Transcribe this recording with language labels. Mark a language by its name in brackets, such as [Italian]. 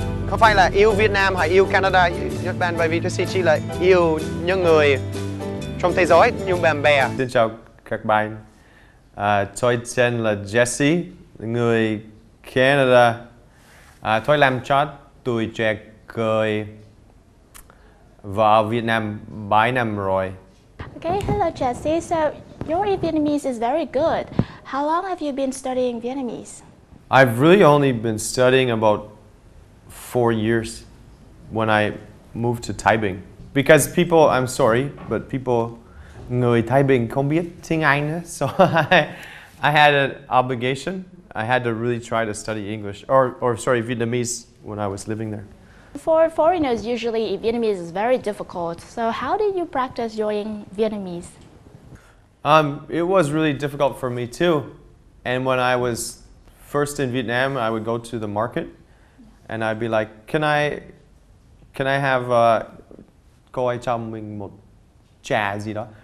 [Vietnamese] Không phải là yêu Việt Nam hay yêu Canada, Nhật Bản, bởi vì Jesse chỉ là yêu những người trong thế giới, những bạn bè. Xin chào các bạn. Tôi tên là Jesse, người Canada. Tôi làm cho Tuổi Trẻ Cười vào Việt Nam 7 năm rồi. [English] Okay, hello Jesse. So your Vietnamese is very good. How long have you been studying Vietnamese? I've really only been studying about 4 years when I moved to Taiping. Because people, I'm sorry, but people, [Vietnamese] người Thái Bình không biết tiếng Anh nữa. [English] So I had an obligation. I had to really try to study English, or sorry, Vietnamese when I was living there. For foreigners, usually Vietnamese is very difficult. So how did you practice your Vietnamese? It was really difficult for me too. And when I was first in Vietnam, I would go to the market, and I'd be like, "Can I have [Vietnamese] cô ấy cho mình một trà gì đó?"